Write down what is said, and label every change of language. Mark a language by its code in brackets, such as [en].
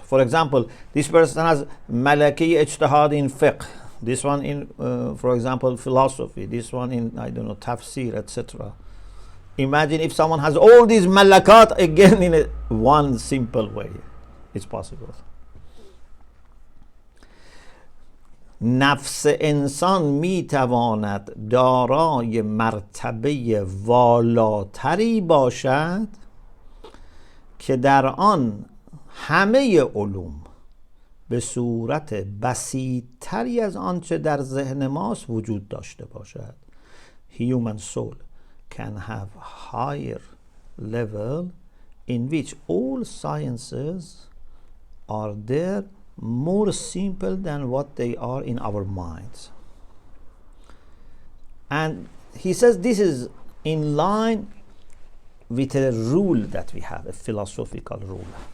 [en] For example, this person has malaki ijtihad in fiqh, this one in, for example, philosophy, this one in, tafsir, etc. Imagine if someone has all these malakat again in one simple way. It's possible. [fa] نفس انسان می تواند دارای مرتبه والاتری باشد که در آن همه علوم به صورت بسیط‌تری از آنچه در ذهن ماست وجود داشته باشد. [en] Human soul can have higher level in which all sciences are there more simple than what they are in our minds. And he says this is in line with a rule that we have, a philosophical rule.